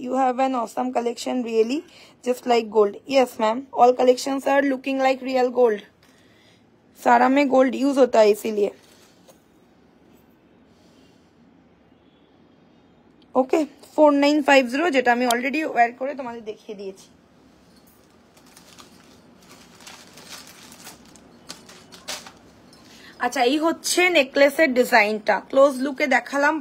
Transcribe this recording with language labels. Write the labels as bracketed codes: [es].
[en] You have an awesome collection, really, just like gold. Yes, ma'am. All collections are looking like real gold. [hi] सारा में gold use होता है इसीलिए। [bn] ওকে, 4950, যেটা আমি অলরেডি ওয়্যার করে তোমাদের দেখিয়ে দিয়েছি। আচ্ছা, এই হচ্ছে নেকলেসের ডিজাইনটা, ক্লোজ লুকে দেখালাম।